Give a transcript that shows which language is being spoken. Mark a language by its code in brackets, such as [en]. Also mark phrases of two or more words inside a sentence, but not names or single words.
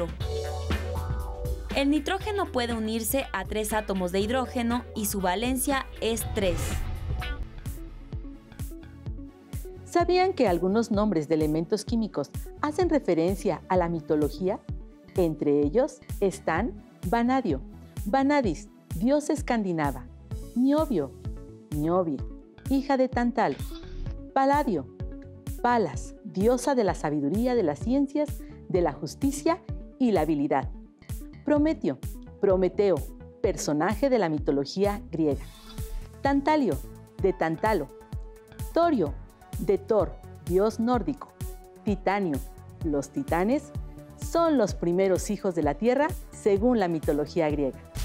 [es] El nitrógeno puede unirse a 3 átomos de hidrógeno y su valencia es 3. ¿Sabían que algunos nombres de elementos químicos hacen referencia a la mitología? Entre ellos están vanadio, vanadis, diosa escandinava; niobio, niobie, hija de Tantalo; Palladio, Palas, diosa de la sabiduría, de las ciencias, de la justicia y la habilidad; Prometeo, Prometeo, personaje de la mitología griega; Tantalio, de Tantalo; Torio, de Thor, dios nórdico; Titanio, los titanes son los primeros hijos de la Tierra según la mitología griega.